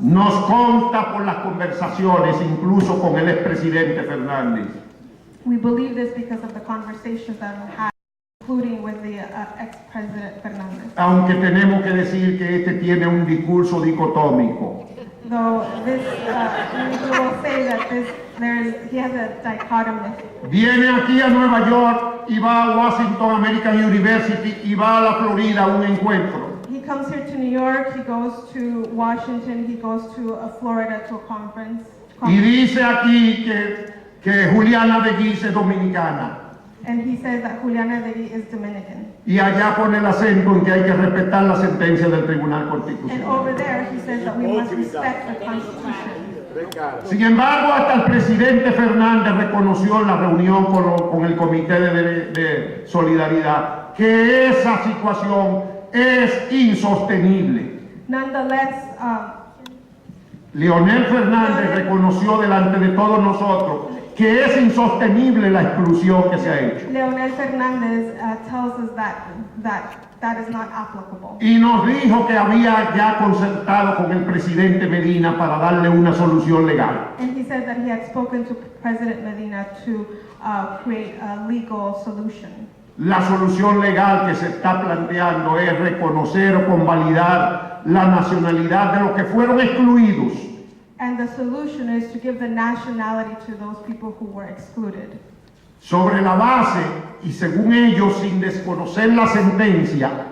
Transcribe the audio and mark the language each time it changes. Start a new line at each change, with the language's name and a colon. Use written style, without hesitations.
Spanish: Nos consta por las conversaciones, incluso con el expresidente Fernández,
English: We believe this because of the conversations that we had, including with the ex-president Fernandez.
Spanish: aunque tenemos que decir que este tiene un discurso dicotómico.
English: Though this, we will say that he has a dichotomy.
Spanish: Viene aquí a Nueva York y va a Washington American University y va a la Florida a un encuentro.
English: He comes here to New York, he goes to Washington, he goes to Florida to a conference.
Spanish: Y dice aquí que Juliana de Guise es dominicana.
English: And he says that Juliana Levy is Dominican.
Spanish: Y allá pone el acento en que hay que respetar la sentencia del Tribunal
English: And
Spanish: Constitucional.
English: over there, he says that we must respect the Constitution.
Spanish: Sin embargo, hasta el presidente Fernández reconoció en la reunión con el Comité de Solidaridad que esa situación es insostenible.
English: Nonetheless,
Spanish: Leonel Fernández reconoció delante de todos nosotros que es insostenible la exclusión que se ha hecho.
English: Leonel Fernandez tells us that is not applicable.
Spanish: Y nos dijo que había ya concertado con el presidente Medina para darle una solución legal.
English: And he said that he had spoken to President Medina to create a legal solution.
Spanish: La solución legal que se está planteando es reconocer o convalidar la nacionalidad de los que fueron excluidos.
English: And the solution is to give the nationality to those people who were excluded.
Spanish: Sobre la base, y según ellos, sin desconocer la sentencia,